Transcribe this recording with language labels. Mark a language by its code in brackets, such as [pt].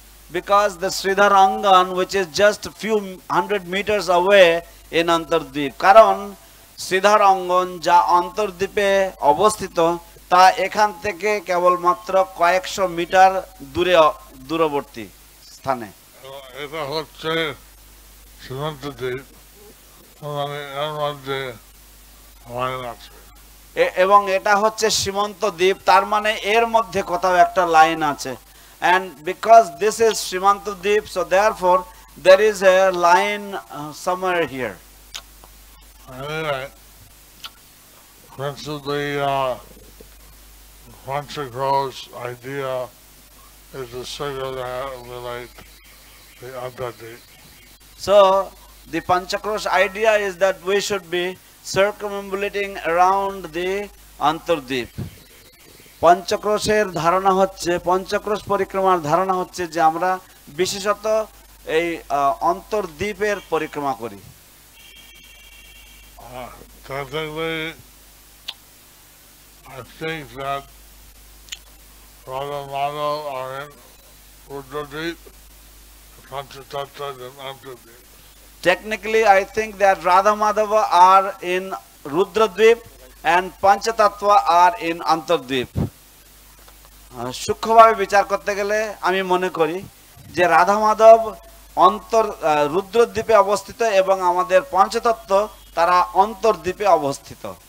[en] Because the Sridhar Angan, which is just a few hundred meters away in Antardvip, [bn] কারণ শ্রীধর অঙ্গন যা অন্তর্দ্বীপে অবস্থিত তা এখান থেকে কেবলমাত্র কয়েকশো মিটার দূরবর্তী স্থানে। এটা হচ্ছে সীমান্তদ্বীপ, মানে এর মধ্যে লাইন আছে। এবং এটা হচ্ছে সীমান্ত দ্বীপ, তার মানে এর মধ্যে কোথাও একটা লাইন আছে। [en] And because this is Srimanta Deep, so therefore there is a line somewhere here. Anyway, principally Panchakosh idea is to circumambulate the Andhradip. So the Panchakosh idea is that we should be circumambulating around the Antardvip. [bn] পঞ্চক্রোশের ধারণা হচ্ছে, পঞ্চক্রোশ পরিক্রমার ধারণা হচ্ছে যে আমরা বিশেষত এই অন্তর্দ্বীপের পরিক্রমা করি। [en] Technically, I think that Radha Madhav are in Rudradip, Panchatattva and Antardvip. Technically, I think that Radha Madhava are in Rudradvip and Panchatattva are in Antardvip. [bn] সূক্ষ্মভাবে বিচার করতে গেলে আমি মনে করি যে রাধা মাধব রুদ্রদ্বীপে অবস্থিত এবং আমাদের পঞ্চতত্ত্ব তারা অন্তর্দ্বীপে অবস্থিত।